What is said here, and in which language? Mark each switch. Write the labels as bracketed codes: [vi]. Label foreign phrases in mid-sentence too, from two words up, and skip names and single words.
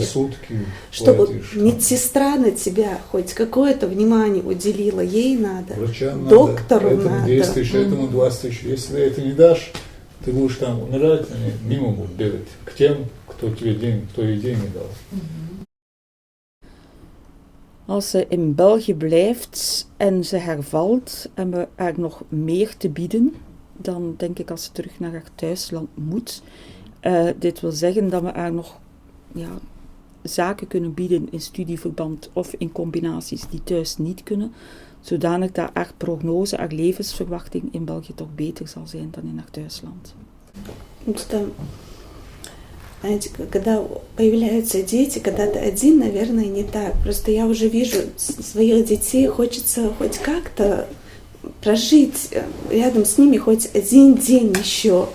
[ru] За сутки чтобы платишь. медсестра на тебя хоть какое-то внимание уделила, ей надо, Врачам доктору надо. Этому надо. 10 тысяч, этому 20 тысяч. Если ты это не дашь, ты будешь там умирать, они мимо будут бегать к тем, кто тебе кто ей деньги дал. [nl] Als ze in België blijft en ze hervalt en we haar nog meer te bieden, dan denk ik als ze terug naar haar thuisland moet. Dit wil zeggen dat we haar nog zaken kunnen bieden in studieverband of in combinaties die thuis niet kunnen, zodanig dat haar prognose, haar levensverwachting in België toch beter zal zijn dan in haar thuisland. [ru] Знаете, когда появляются дети, когда ты один, наверное, не так. Просто я уже вижу своих детей, хочется хоть как-то прожить рядом с ними хоть один день еще.